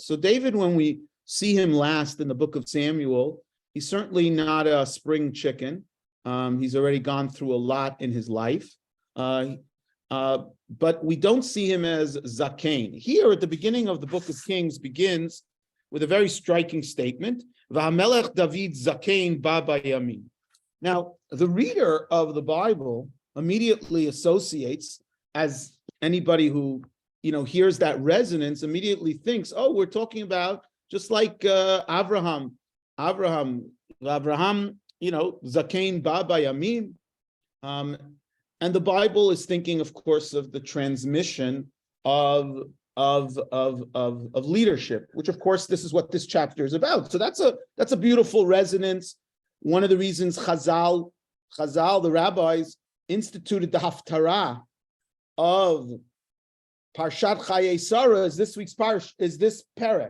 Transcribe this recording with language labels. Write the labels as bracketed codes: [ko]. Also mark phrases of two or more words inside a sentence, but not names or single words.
[en] So David, when we see him last in the book of Samuel, he's certainly not a spring chicken. He's already gone through a lot in his life. But we don't see him as Zakein. Here at the beginning of the book of Kings begins with a very striking statement. [he] והמלך דוד זקן בא בימים. [en] Now, the reader of the Bible immediately associates, as anybody who hears that resonance, immediately thinks, oh, we're talking about just like Abraham, [he] זקן בא בימים. [en] And the Bible is thinking, of course, of the transmission of leadership, which, of course, this is what this chapter is about. So that's a beautiful resonance. One of the reasons Chazal, the rabbis, instituted the Haftarah of Parshat Chayei Sarah is this week's this parak.